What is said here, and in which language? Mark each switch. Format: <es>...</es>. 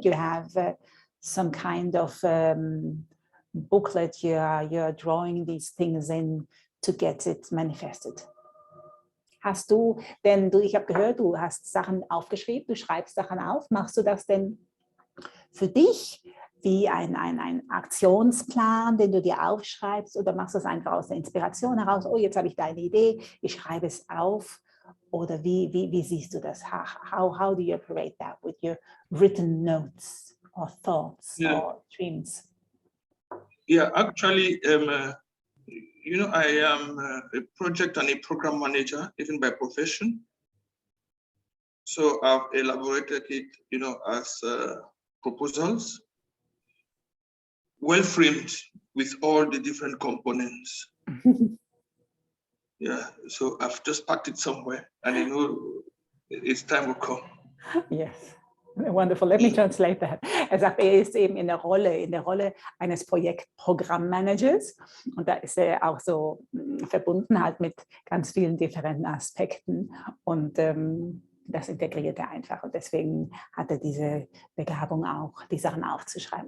<en>Or you have some kind of booklet you're drawing these things in to get it manifested?</en> <de>Hast du, ich habe gehört, du hast Sachen aufgeschrieben, du schreibst Sachen auf. Machst du das denn für dich wie ein Aktionsplan, den du dir aufschreibst, oder machst du es einfach aus der Inspiration heraus? Oh, jetzt habe ich da eine Idee, ich schreibe es auf. Oder wie siehst du das?</de> <en>How do you operate that with your written notes or thoughts or dreams? Yeah, actually, I am a project and a program manager, even by profession. So I've elaborated it, as proposals, well framed with all the different components. Yeah, so I've just packed it somewhere, and I know it's time will come. Yes. Wonderful. Let me translate that.</en> <de>Er sagt, er ist eben in der Rolle eines Projektprogrammmanagers, und da ist er auch so verbunden halt mit ganz vielen differenten Aspekten. Und das integriert er einfach und deswegen hat er diese Begabung auch, die Sachen aufzuschreiben.</de>